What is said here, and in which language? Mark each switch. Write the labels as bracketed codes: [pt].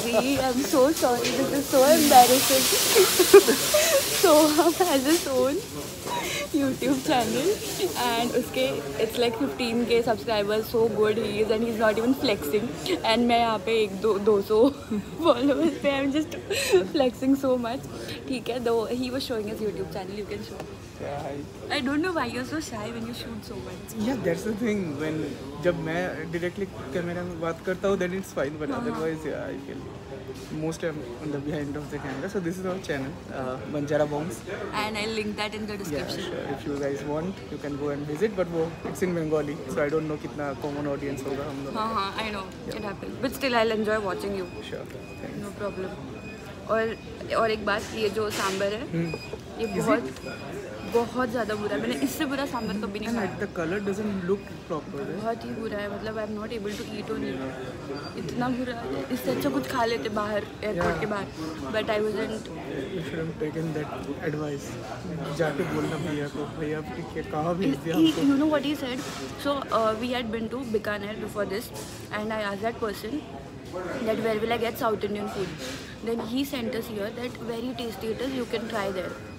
[en] This is so embarrassing. Saurav has his own YouTube channel and [hi] उसके [en] it's like 15K subscribers. So good he is and he's not even flexing. And [hi] मैं यहाँ पे [en] 200 followers पे I'm just flexing so much. [hi] ठीक है. [en] Though he was showing his YouTube channel, you can show. I don't know why you're so shy when you shoot so much. Yeah, that's the thing. [hi] When जब मैं directly camera में बात करता हूँ, [en] then it's fine. But otherwise, yeah, I feel most I'm on the behind of the camera. So this is our channel, Banjara Bombs. And I'll link that in the Yeah, description. sure. If you guys want, you can go and visit. But [hi] वो [en] it's in Bengali, so I don't know [hi] कितना common audience होगा हम लोग. हाँ [en] I know it happens. But still I'll enjoy watching you. Sure. Thanks. No problem. [hi] और एक बात ये जो सांभर है ये बहुत ज़्यादा बुरा है. मैंने इससे बुरा सांभर कभी नहीं खाया. [en] The color doesn't look proper. [hi] बहुत ही बुरा है. मतलब [en] I am not able to eat only. [hi] इतना बुरा है. इससे अच्छा कुछ खा लेते बाहर एयरपोर्ट के बाहर. [en] But I wasn't. You should have taken that advice. [hi] जाके बोलना भैया को भैया कहाँ भेज दिया हमको. [en] You know what he said? So we had been to Bikaner before this and I asked that person that where will I get South Indian food. Then he sent us here that very tasty it is, you can try there.